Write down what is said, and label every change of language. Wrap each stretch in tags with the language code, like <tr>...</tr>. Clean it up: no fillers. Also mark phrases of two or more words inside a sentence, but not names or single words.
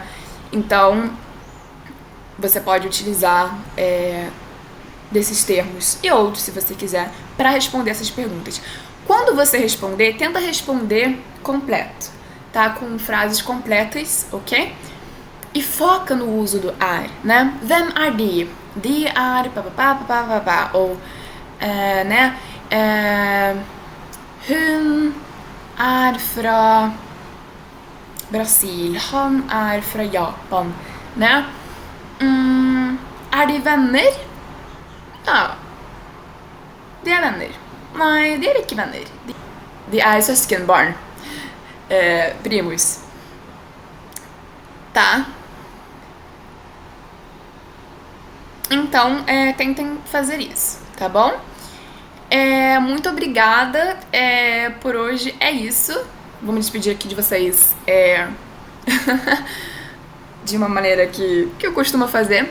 <pt>Então, você pode utilizar desses termos e outros, se você quiser, para responder essas perguntas. Quando você responder, tenta responder completo, tá? Com frases completas, ok? E foca no uso do er, né?</pt> <no>Hvem er de? De er papapá.</no> <pt>Ou, né?</pt> <no>Hun er fra Brasil. Han er fra Japan, né? Er de venner? Ja. De er venner. Nei, de er ikke venner. De er søskenbarn.</no> <pt>primos. Tá? Então, tentem fazer isso, tá bom? Muito obrigada. Por hoje é isso. Vou me despedir aqui de vocês de uma maneira que eu costumo fazer.</pt>